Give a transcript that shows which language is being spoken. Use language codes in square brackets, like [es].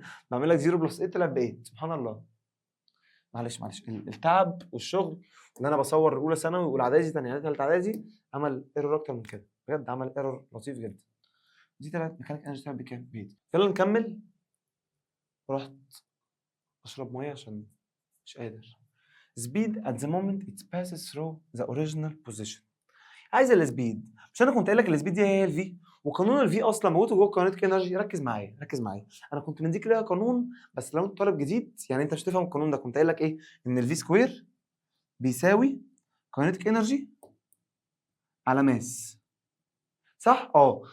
[ar] بعمل لك 0 بلس 8 طلع ب 8. سبحان الله. معلش التعب والشغل ان انا بصور اولى ثانوي واولى اعدادي ثانيه اعدادي ثالثه اعدادي عمل ايرور اكتر من كده، بجد عمل ايرور لطيف جدا. دي طلعت ميكانيك انرجي طلعت بكام؟ بيت. يلا نكمل. رحت اشرب ميه عشان مش قادر. [en] speed at the moment it passes through the original position. [ar] عايز السبيد. مش انا كنت قايل لك السبيد دي هي الفي، وقانون الفي اصلا موجود جوه كاينيتيك انرجي. ركز معايا ركز معايا. انا كنت مديك ليها قانون، بس لو انت طالب جديد يعني انت مش هتفهم القانون ده. كنت قايل لك ايه؟ ان الفي سكوير بيساوي كاينيتيك انرجي على ماس، صح؟ اه.